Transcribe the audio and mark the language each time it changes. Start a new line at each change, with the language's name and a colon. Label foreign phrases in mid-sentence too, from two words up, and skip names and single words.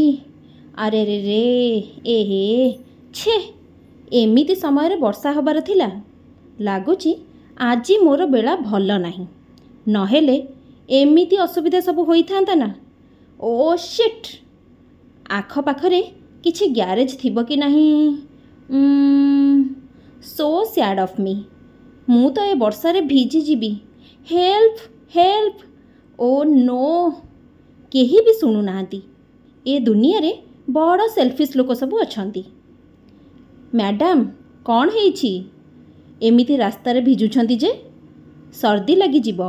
Odia: ଅରେ ରେ ରେ ଏହେ ଛେ ଏମିତି ସମୟ ରେ ବର୍ଷା ହେବାର ଥିଲା ଲାଗୁଚି ଆଜି ମୋର ବେଳା ଭଲ ନାହିଁ ନହେଲେ ଏମିତି ଅସୁବିଧା ସବୁ ହୋଇ ଥାନ୍ତା ନା।
English: oh shit
Odia: ଆଖ ପାଖରେ କିଛି ଗ୍ୟାରେଜ ଥିବ କି ନାହିଁ।
English: so sad of me
Odia: ମୁ ତ ଏ ବର୍ଷା ରେ ଭିଜି ଯିବି।
English: help help oh no
Odia: କେହି ଭି ଶୁଣୁ ନାହାନ୍ତି। ଏ ଦୁନିଆ ରେ ବଡ଼ ସେଲଫିଶ ଲୋକ ସବୁ ଅଛନ୍ତି। ମ୍ୟାଡାମ କଣ ହେଉଛି ଏମିତି ରାସ୍ତା ରେ ଭିଜୁଛନ୍ତି ଯେ ସର୍ଦ୍ଦି ଲାଗି ଯିବ।